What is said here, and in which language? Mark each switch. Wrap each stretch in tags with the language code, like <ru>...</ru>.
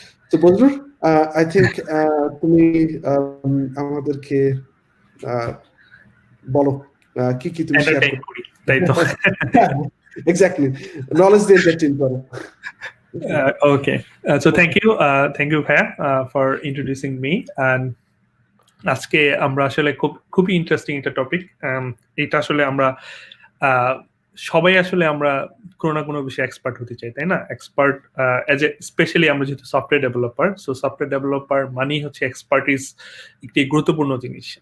<bn>তো বন্ধুর,</bn> <en>I think</en> <bn>তুমি আমাদেরকে বলো কি কি তুমি শেয়ার</bn> <en>entertain</en> <bn>করো। করি, তাই তো? এক্স্যাক্টলি, নলেজ দিয়ে এন্টারটেইন করো।</bn> <en>Okay. So thank you ভাইয়া for introducing me.</en> <bn>And আজকে আমরা আসলে খুবই ইন্টারেস্টিং একটা টপিক। এটা আসলে আমরা আহ, সবাই আসলে আমরা কোনো না কোনো বিষয়ে এক্সপার্ট হতে চাই, তাই না? এক্সপার্ট এজ এ স্পেশালি আমরা যেহেতু software developer, so software developer মানেই হচ্ছে এক্সপার্টিস, একটি গুরুত্বপূর্ণ জিনিস।</bn>